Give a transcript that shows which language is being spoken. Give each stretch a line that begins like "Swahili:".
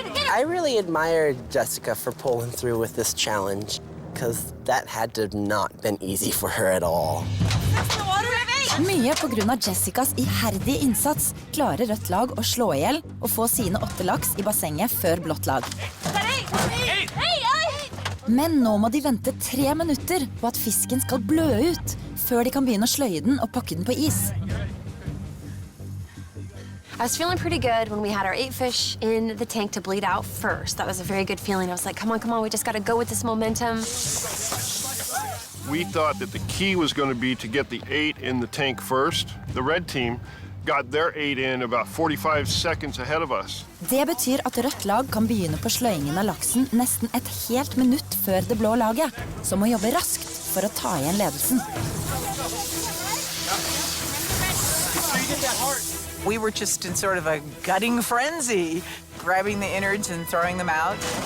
English: I really admire Jessica for pulling through with this challenge, because that had to not been easy for her at all.
Norwegian: Mye på grunn av Jessicas iherdige innsats klarer rødt lag å slå ihjel og få sine 8 laks i bassenget før blått lag. Men nå må de vente 3 minutter på at fisken skal blø ut, før de kan begynne å sløye den og pakke den på is.
English: I was feeling pretty good when we had our 8 fish in the tank to bleed out first. That was a very good feeling. I was like, come on, we just gotta go with this momentum. We thought that the key was going to be to get the 8 in the tank first. The red team got their 8 in about 45 seconds ahead of us.
Norwegian: Det betyr at rødt lag kan begynne på sløyingen av laksen nesten et helt minutt før det blå laget, som må jobbe raskt for å ta igjen ledelsen.
English: We were just in sort of a gutting frenzy, grabbing the innards and throwing them out.